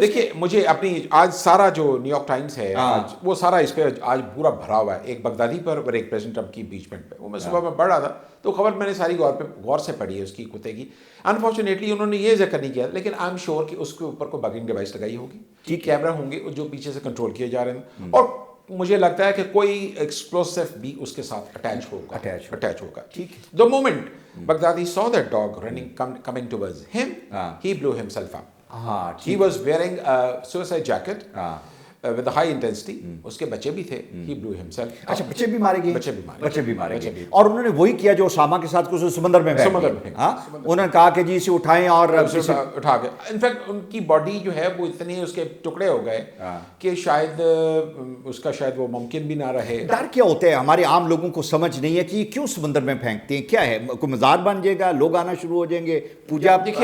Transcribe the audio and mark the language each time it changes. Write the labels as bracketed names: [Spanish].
[Urdu] دیکھیے, مجھے اپنی آج سارا جو نیو یارک ٹائمز ہے آج وہ سارا اس پہ آج پورا بھرا ہوا ہے, ایک بغدادی پر اور ایک پریزیڈنٹ ٹرمپ کی امپیچمنٹ پہ. وہ میں صبح میں پڑھ رہا تھا تو خبر میں نے ساری غور سے پڑھی ہے اس کی کتے کی. انفارچونیٹلی انہوں نے یہ ذکر نہیں کیا, لیکن [English] I am sure [Urdu] کہ اس کے اوپر کوئی بگنگ ڈیوائس لگائی ہوگی, ٹھیک, کیمرہ ہوں گے جو پیچھے سے کنٹرول کیے جا رہے ہیں, اور مجھے لگتا ہے کہ کوئی ایکسپلوسو بھی اس کے ساتھ اٹیچ ہوگا. [English] The moment Baghdadi saw that dog coming towards him, he blew himself up. He was wearing a suicide jacket with a high intensity. [Urdu] اس کے بچے بھی تھے. [English] He blew himself up. [Urdu] اچھا, بچے بھی مارے گئے. بچے بھی مارے گئے. اور انہوں نے وہی کیا جو اسامہ کے ساتھ کچھ سمندر میں ہاں, انہوں نے کہا کہ جی اسے اٹھائیں اور اٹھا کے, انفیکٹ ان کی باڈی جو ہے وہ اتنے اس کے ٹکڑے ہو گئے کہ شاید اس کا شاید وہ ممکن بھی نہ رہے. ڈر کیا ہوتا ہے ہمارے عام لوگوں کو سمجھ نہیں ہے کہ یہ کیوں سمندر میں پھینکتے ہیں, کیا ہے, کوئی مزار بن جائے گا, لوگ آنا شروع ہو جائیں گے, پوجا.